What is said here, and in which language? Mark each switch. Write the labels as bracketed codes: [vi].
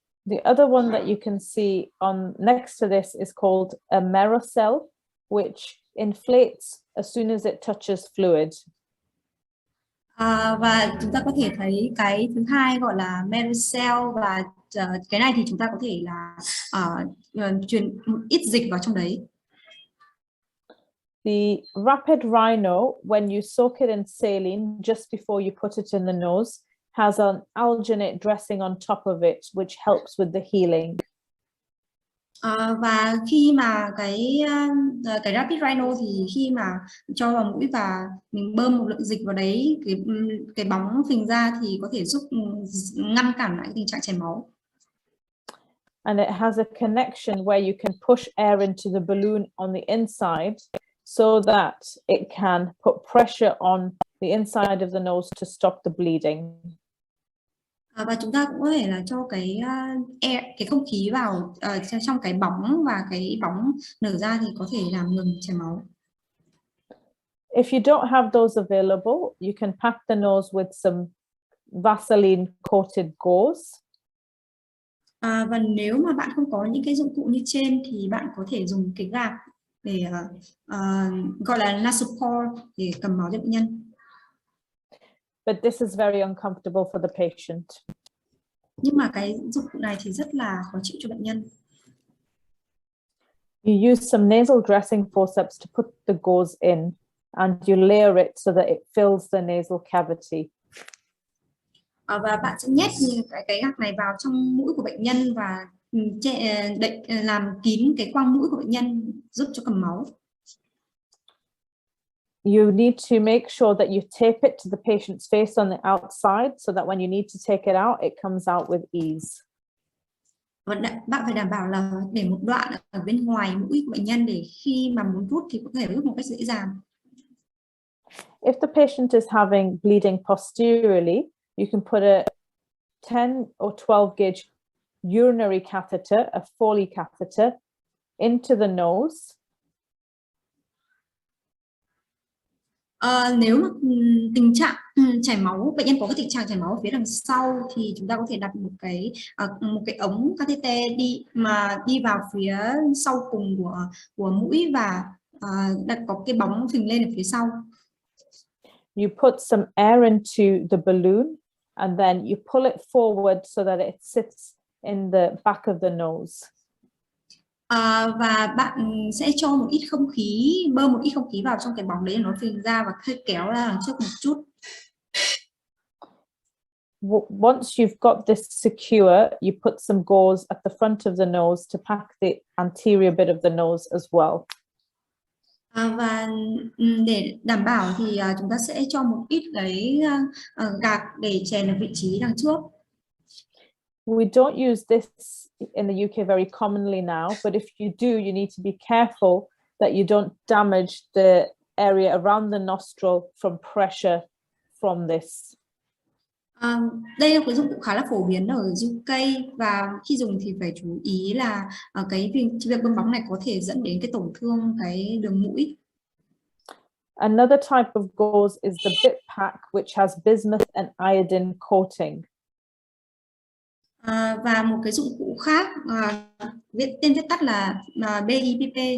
[en] The other one that you can see on next to this is called a merocell, which inflates as soon as it touches fluid. [vi] Và chúng ta có thể thấy cái thứ hai gọi là merocell, và cái này thì chúng ta có thể là truyền ít dịch vào trong đấy. [en] The rapid rhino, when you soak it in saline just before you put it in the nose, has an alginate dressing on top of it, which helps with the healing. [vi] Và khi mà cái rapid rhino thì khi mà cho vào mũi và mình bơm một lượng dịch vào đấy, cái bóng phình ra thì có thể giúp ngăn cản lại tình trạng chảy máu. [en] And it has a connection where you can push air into the balloon on the inside so that it can put pressure on the inside of the nose to stop the bleeding. [vi] Và chúng ta cũng có thể là cho cái không khí vào trong cái bóng, và cái bóng nở ra thì có thể làm ngừng chảy máu. [en] If you don't have those available, you can pack the nose with some Vaseline coated gauze. [vi] Và nếu mà bạn không có những cái dụng cụ như trên thì bạn có thể dùng cái gạc để gọi là nasal pore để cầm máu cho bệnh nhân. [en] But this is very uncomfortable for the patient. [vi] Nhưng mà cái dụng cụ này thì rất là khó chịu cho bệnh nhân. [en] You use some nasal dressing forceps to put the gauze in, and you layer it so that it fills the nasal cavity. [vi] Và bạn sẽ nhét cái gạc này vào trong mũi của bệnh nhân và làm kín cái khoang mũi của bệnh nhân, giúp cho cầm máu. [en] you need to make sure that you tape it to the patient's face on the outside so that when you need to take it out, it comes out with ease. [vi] Và bạn phải đảm bảo là để một đoạn ở bên ngoài mũi của bệnh nhân để khi mà muốn rút thì có thể rút một cách dễ dàng. [en] If the patient is having bleeding posteriorly, you can put a 10 or 12 gauge urinary catheter, a Foley catheter, into the nose. [vi] Nếu mà tình trạng chảy máu, bệnh nhân có cái tình trạng chảy máu ở phía đằng sau thì chúng ta có thể đặt một cái ống catheter đi vào phía sau cùng của mũi và đặt có cái bóng phình lên ở phía sau. [en] You put some air into the balloon and then you pull it forward so that it sits in the back of the nose. [vi] Và bạn sẽ cho một ít không khí, bơm một ít không khí vào trong cái bóng đấy, nó phình ra và hơi kéo ra đằng trước một chút. [en] Once you've got this secure, you put some gauze at the front of the nose to pack the anterior bit of the nose as well. [vi] Và để đảm bảo thì chúng ta sẽ cho một ít cái gạc để chèn ở vị trí đằng trước. [en] We don't use this in the UK very commonly now, but if you do, you need to be careful that you don't damage the area around the nostril from pressure from this. [vi] Đây là cái dụng cụ khá là phổ biến ở UK và khi dùng thì phải chú ý là cái việc bơm bóng này có thể dẫn đến cái tổn thương cái đường mũi. [en] Another type of gauze is the bit pack, which has bismuth and iodine coating. [vi] Và một cái dụng cụ khác, tên viết tắt là BIP.